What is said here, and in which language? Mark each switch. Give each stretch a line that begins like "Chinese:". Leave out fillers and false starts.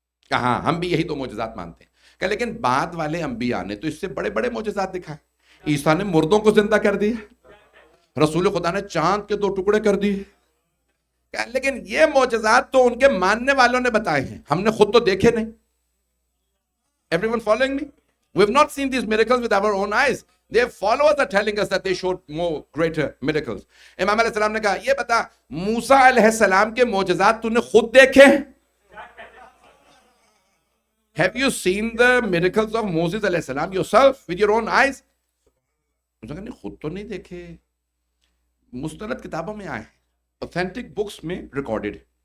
Urdu: کہا ہم بھی یہی 2 معجزات مانتے ہیں. کہ لیکن بعد والے انبیاء نے تو اس سے بڑے بڑے معجزات دکھائے. عیسیٰ نے مردوں کو زندہ کر دیا، رسول خدا نے چاند کے 2 ٹکڑے کر دیے. لیکن یہ معجزات تو ان کے ماننے والوں نے بتائے ہیں، ہم نے خود تو دیکھے نہیں.
English: Everyone following me? We have not seen these miracles with our own eyes. Their followers are telling us that they showed more greater miracles.
Urdu: امام علیہ السلام نے کہا یہ بتا موسیٰ علیہ السلام کے معجزات تو نے خود دیکھے؟
English: Have you seen the miracles of Moses علیہ السلام yourself with your own eyes?
Urdu: انہوں نے کہا خود تو نہیں دیکھے، مستند کتابوں میں آئے،
English: authentic books
Urdu: میں recorded.